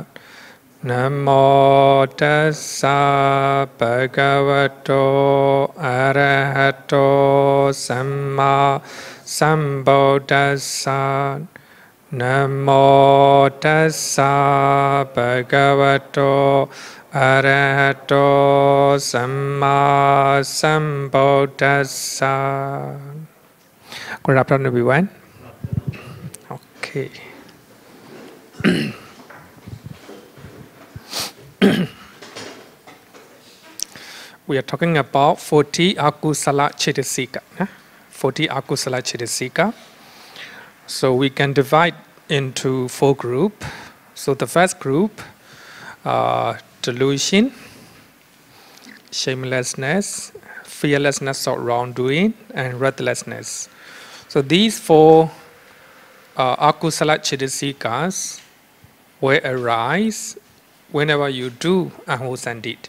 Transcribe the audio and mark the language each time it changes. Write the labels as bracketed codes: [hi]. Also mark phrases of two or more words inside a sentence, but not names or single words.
[pi] Namo tassa bhagavato arahato samma sambuddhassa. Namo tassa bhagavato arahato samma sambuddhassa. [en] Good afternoon, everyone. Okay. We are talking about 40 [pi] akusala cetasika. 40 akusala cetasika. [en] So we can divide into 4 groups. So the first group, delusion, shamelessness, fearlessness of wrongdoing, and restlessness. So these 4 [pi] akusala cetasikas [en] will arise whenever you do unwholesome deed.